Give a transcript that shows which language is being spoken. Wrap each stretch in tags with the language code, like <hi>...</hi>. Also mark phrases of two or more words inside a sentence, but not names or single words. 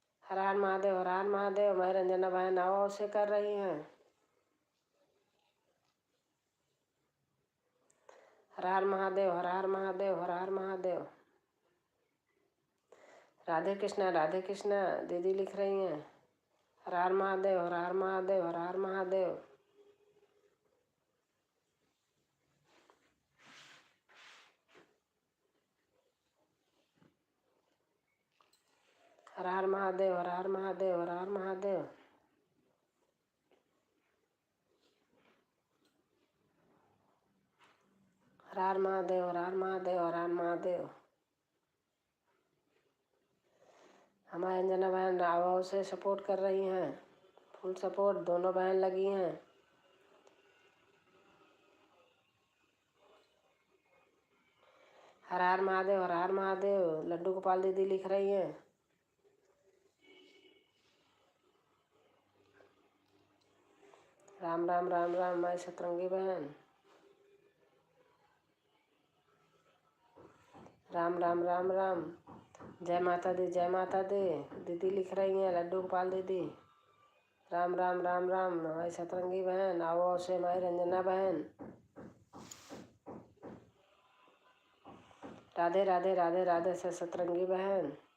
<hi>हर हर महादेव, हर हर महादेव। मैं रंजना बहन आओ से कर रही हैं। हर हर महादेव, हर हर महादेव, हर हर महादेव। राधे कृष्णा दीदी लिख रही हैं। हर हर महादेव, हर हर महादेव, हर हर महादेव। हर हर महादेव, हर हर महादेव, हर हर महादेव। हर हर महादेव, हर हर महादेव, हर हर महादेव। हमारी अंजना बहन राव से सपोर्ट कर रही हैं।</hi> <en>full support</en> <hi>दोनों बहन लगी हैं। हर हर महादेव, हर हर महादेव। लड्डू गोपाल दीदी लिख रही हैं। राम राम राम राम माई सतरंगी बहन। राम राम राम राम। जय माता दी, जय माता दी। दीदी लिख रही हैं, लड्डू गोपाल दीदी। राम राम राम राम माई सतरंगी बहन। आओ से माई रंजना बहन। राधे राधे राधे राधे से सतरंगी बहन।</hi>